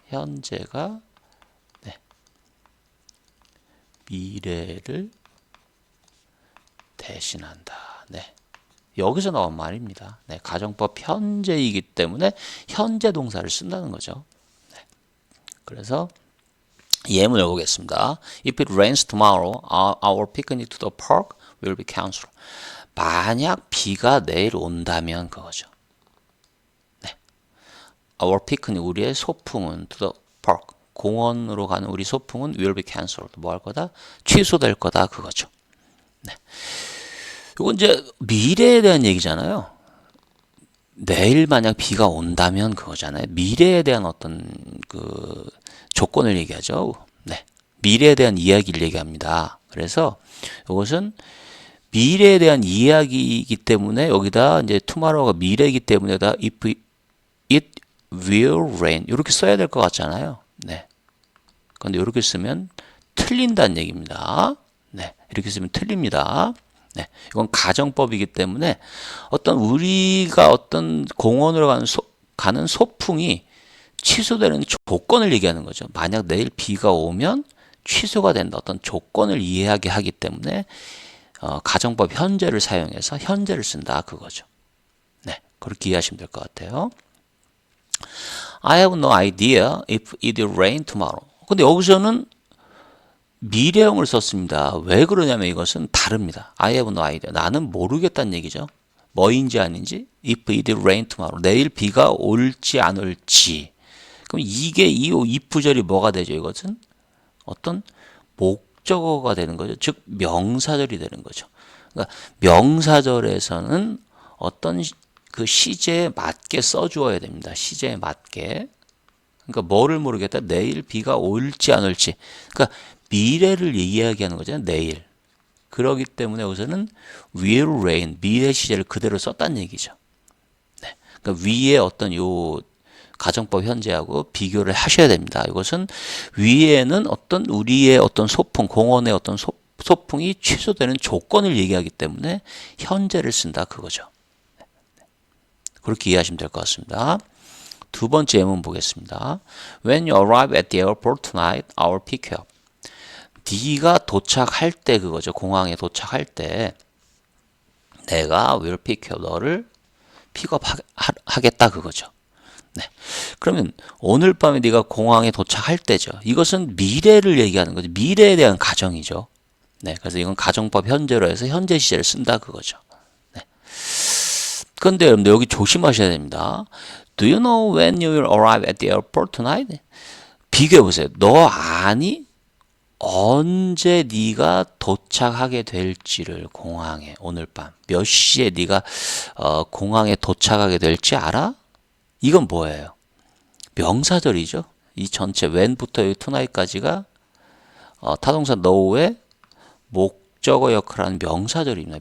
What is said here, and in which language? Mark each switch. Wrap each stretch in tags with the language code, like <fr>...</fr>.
<ko>현재가 네, 미래를 대신한다. 네. 여기서 나온 말입니다. 네, 가정법 현재이기 때문에 현재 동사를 쓴다는 거죠. 네. 그래서 예문을 보겠습니다.</ko> <en>If it rains tomorrow, our picnic to the park will be cancelled.</en> <ko>만약 비가 내일 온다면 그거죠. 네.</ko> <en>Our picnic,</en> <ko>우리의 소풍은</ko> <en>to the park,</en> <ko>공원으로 가는 우리 소풍은</ko> <en>will be cancelled.</en> <ko>뭐 할 거다? 취소될 거다. 그거죠. 네. 이건 이제 미래에 대한 얘기잖아요. 내일 만약 비가 온다면 그거잖아요. 미래에 대한 어떤 그 조건을 얘기하죠. 네. 미래에 대한 이야기를 얘기합니다. 그래서 이것은 미래에 대한 이야기이기 때문에 여기다 이제 tomorrow가 미래이기 때문에 다</ko> <en>if it will rain</en> <ko>이렇게 써야 될 것 같잖아요. 네. 그런데 이렇게 쓰면 틀린다는 얘기입니다. 네. 이렇게 쓰면 틀립니다. 네, 이건 가정법이기 때문에 어떤 우리가 어떤 공원으로 가는 소풍이 취소되는 조건을 얘기하는 거죠. 만약 내일 비가 오면 취소가 된다. 어떤 조건을 이해하게 하기 때문에 가정법 현재를 사용해서 현재를 쓴다. 그거죠. 네, 그렇게 이해하시면 될 것 같아요.</ko> <en>I have no idea if it will rain tomorrow.</en> <ko>근데 여기서는 미래형을 썼습니다. 왜 그러냐면 이것은 다릅니다.</ko> <en>I have no idea.</en> <ko>나는 모르겠다는 얘기죠. 뭐인지 아닌지.</ko> <en>If it will rain tomorrow.</en> <ko>내일 비가 올지 안 올지. 그럼 이게 이 if 부절이 뭐가 되죠? 이것은 어떤 목적어가 되는 거죠. 즉 명사절이 되는 거죠. 그러니까 명사절에서는 어떤 그 시제에 맞게 써주어야 됩니다. 시제에 맞게. 그러니까 뭐를 모르겠다. 내일 비가 올지 안 올지. 그러니까 미래를 이야기하는 거잖아요. 내일. 그러기 때문에 여기서는</ko> <en>will rain,</en> <ko>미래 시제를 그대로 썼다는 얘기죠. 네. 그러니까 위에 어떤 요 가정법 현재하고 비교를 하셔야 됩니다. 이것은 위에는 어떤 우리의 어떤 소풍, 공원의 어떤 소풍이 취소되는 조건을 얘기하기 때문에 현재를 쓴다. 그거죠. 그렇게 이해하시면 될 것 같습니다. 두 번째 예문 보겠습니다.</ko> <en>When you arrive at the airport tonight, I will pick you up.</en> <ko>네가 도착할 때 그거죠. 공항에 도착할 때 내가</ko> <en>will pick you up,</en> <ko>너를 픽업하겠다 그거죠. 네. 그러면 오늘 밤에 네가 공항에 도착할 때죠. 이것은 미래를 얘기하는 거죠. 미래에 대한 가정이죠. 네. 그래서 이건 가정법 현재로 해서 현재 시제를 쓴다 그거죠. 네. 그런데 여러분들 여기 조심하셔야 됩니다.</ko> <en>Do you know when you will arrive at the airport tonight?</en> <ko>비교해 보세요. 너 아니? 언제 네가 도착하게 될지를 공항에 오늘 밤 몇 시에 네가 공항에 도착하게 될지 알아? 이건 뭐예요? 명사절이죠. 이 전체 when부터 tonight까지가 타동사 know의 목적어 역할을 하는 명사절입니다.</ko>